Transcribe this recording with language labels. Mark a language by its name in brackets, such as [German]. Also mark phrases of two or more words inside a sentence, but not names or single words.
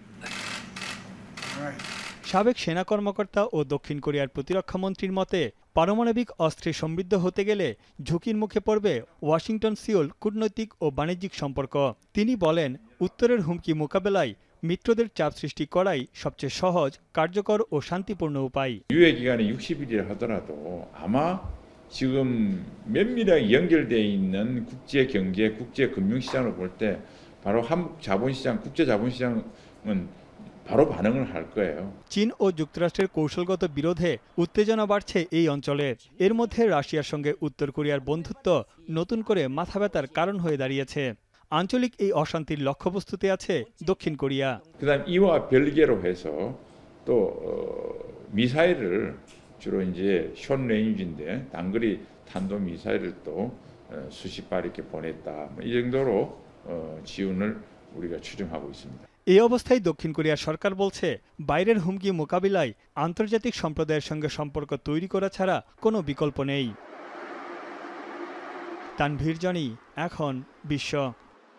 [Bangla] সাবেক সেনা কর্মকর্তা ও দক্ষিণ কোরিয়ার প্রতিরক্ষা মন্ত্রীর মতে, পারমাণবিক অস্ত্রে সমৃদ্ধ হতে গেলে ঝুঁকির মুখে পড়বে ওয়াশিংটন সিওল কূটনৈতিক ও বাণিজ্যিক সম্পর্ক। তিনি বলেন, উত্তরের হুমকি মোকাবেলায় মিত্রদের চাপ সৃষ্টি করাই সবচেয়ে সহজ, কার্যকর ও শান্তিপূর্ণ উপায়। [Korean] 유예 기간이 60일이라 하더라도 아마 지금 면밀하게 연결되어 있는 국제 경제, 국제 금융 시장을 볼 때 바로 한국 자본시장, 국제 자본시장은 바로 반응을 할 거예요. [Bangla] চীন ও যুক্তরাষ্ট্রের কৌশলগত বিরোধে উত্তেজনা বাড়ছে এই অঞ্চলে। এর মধ্যে রাশিয়ার সঙ্গে উত্তর কোরিয়ার বন্ধুত্ব নতুন করে মাথা ব্যথার কারণ হয়ে দাঁড়িয়েছে। আঞ্চলিক এই অশান্তির লক্ষ্যবস্তুতে আছে দক্ষিণ কোরিয়া। [Korean] 그다음 이와 별개로 해서 또 미사일을 주로 이제 숏레인지인데 단거리 탄도 미사일을 또 수십 발 이렇게 보냈다. 이 정도로 지원을 우리가 추정하고 있습니다. [Bangla] এই অবস্থায় দক্ষিণ কোরিয়ার সরকার বলছে, বাইরের হুমকি মোকাবিলায় আন্তর্জাতিক সম্প্রদায়ের সঙ্গে সম্পর্ক তৈরি করা ছাড়া কোনো বিকল্প নেই। তানভীর জনি, এখন বিশ্ব।